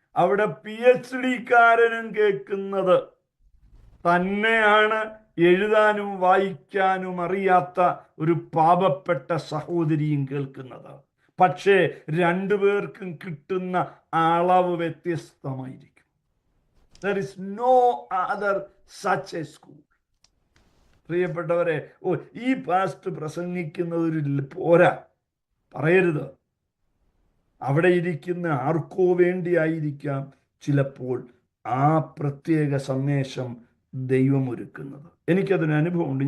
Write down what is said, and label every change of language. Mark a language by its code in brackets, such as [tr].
[ml] അവിടെ PhD-കാരനും കേൾക്കുന്നത് തന്നെയാണ് എഴുതാനും വായിക്കാനും അറിയാത്ത ഒരു പാപപ്പെട്ട സഹോദരിയും കേൾക്കുന്നത്. പക്ഷേ രണ്ടുപേർക്കും കിട്ടുന്ന അളവ് വ്യത്യസ്തമായിരിക്കും. [en] There is no other such a school. [ml] പ്രിയപ്പെട്ടവരെ, ഈ പാസ്റ്റ് പ്രസംഗിക്കുന്നത് പോരാ, പറയരുത്. അവിടെ ഇരിക്കുന്ന ആർക്കോ വേണ്ടിയായിരിക്കാം ചിലപ്പോൾ ആ പ്രത്യേക സന്ദേശം ദൈവം ഒരുക്കുന്നത്. എനിക്കതിന് അനുഭവമുണ്ട്.